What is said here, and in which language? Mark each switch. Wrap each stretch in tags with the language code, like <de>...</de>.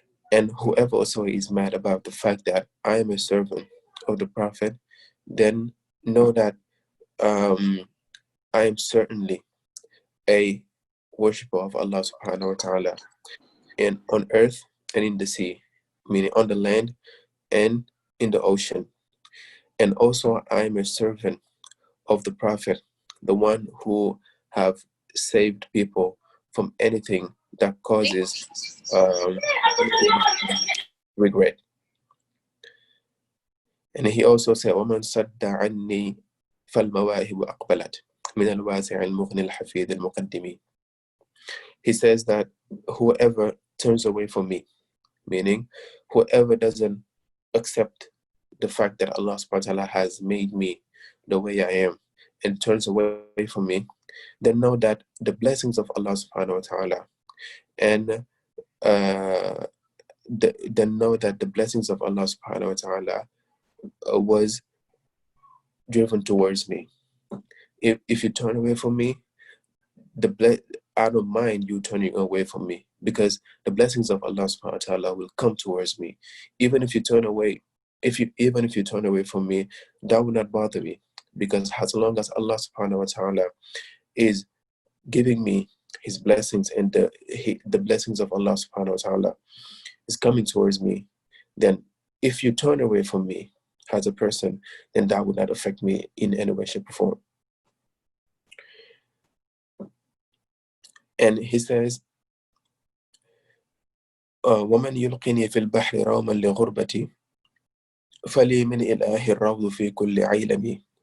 <en>and whoever also is mad about the fact that I am a servant of the Prophet, then know that I am certainly a worshipper of Allah subhanahu wa ta'ala, and on earth and in the sea, meaning on the land and in the ocean. And also I am a servant of the Prophet, the one who have saved people from anything that causes regret. And he also said,</en> <ar>وَمَنْ صَدَّ عَنِّي فَالْمَوَاهِبُ أَقْبَلَتْ مِنَ الْوَاسِعِ الْمُغْنِ الْحَفِيظِ الْمُقَدِّمِ.</ar> <en>He says that whoever turns away from me, meaning whoever doesn't accept the fact that Allah subhanahu wa ta'ala has made me the way I am and turns away from me, then know that the blessings of Allah subhanahu wa ta'ala and then know that the blessings of Allah subhanahu wa ta'ala was driven towards me. If you turn away from me, I don't mind you turning away from me, because the blessings of Allah subhanahu wa ta'ala will come towards me. Even if you turn away, even if you turn away from me, that will not bother me, because as long as Allah subhanahu wa ta'ala is giving me his blessings and the blessings of Allah subhanahu wa ta'ala is coming towards me, then if you turn away from me as a person, then that would not affect me in any way, shape, or form. And he says,</en> <ar>وَمَنْ يُلْقِنِي فِي الْبَحْرِ رَوْمًا لِغُرْبَتِي فَلِي مِنْ إِلَهِ الرَّوْضُ فِي كُلِّ عَيْلَمِ.</ar>